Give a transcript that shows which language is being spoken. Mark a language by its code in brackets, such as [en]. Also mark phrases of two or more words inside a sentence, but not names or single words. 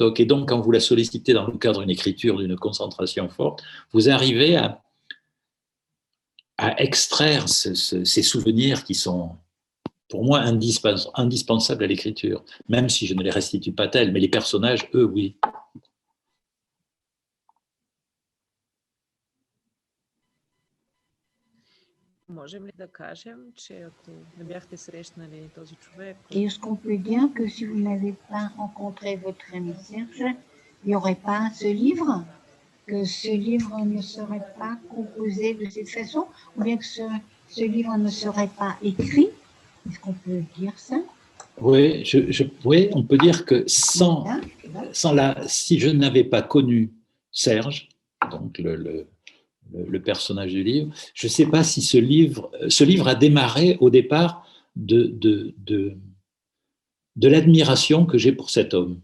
[fr] Et donc, quand vous la sollicitez dans le cadre d'une écriture, d'une concentration forte, vous arrivez à extraire ces souvenirs qui sont, pour moi, indispensables à l'écriture, même si je ne les restitue pas tels, mais les personnages, eux, oui. [bg] Можем ли да кажем, че ако не бяхте срещнали този човек... [fr] Et est-ce qu'on peut dire que si vous n'avez pas rencontré votre ami Serge, il n'y aurait pas ce livre? Que ce livre ne serait pas composé de cette façon? Ou bien que ce livre ne serait pas écrit? Est-ce qu'on peut dire ça? Oui, oui, on peut dire que si je n'avais pas connu Serge, donc le personnage du livre, je ne sais pas si ce livre a démarré au départ de l'admiration que j'ai pour cet homme.